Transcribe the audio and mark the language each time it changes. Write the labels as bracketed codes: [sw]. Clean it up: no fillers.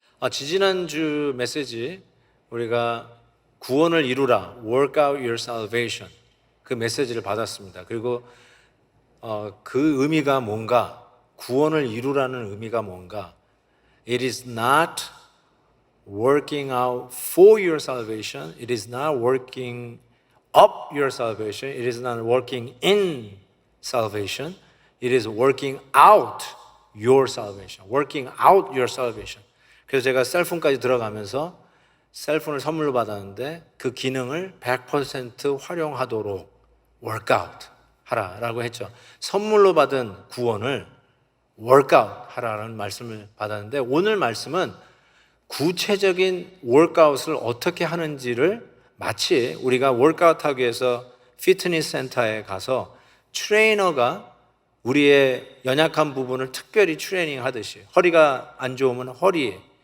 [ko] 지지난주 메시지 우리가 구원을 이루라, [en] work out your salvation [ko] 그 메시지를 받았습니다. 그리고 그 의미가 뭔가, [en] 구원을 이루라는 의미가 뭔가, it is not working out for your salvation, it is not working up your salvation, it is not working in salvation, it is working out your salvation, working out your salvation. [ko] 그래서 제가 셀폰까지 들어가면서 셀폰을 선물로 받았는데 그 기능을 100% 활용하도록 workout 하라라고 했죠. 선물로 받은 구원을 workout 하라라는 말씀을 받았는데, 오늘 말씀은 구체적인 workout을 어떻게 하는지를, 마치 우리가 workout 하기 위해서 피트니스 센터에 가서 트레이너가 우리의 연약한 부분을 특별히 트레이닝 하듯이, 허리가 안 좋으면 허리,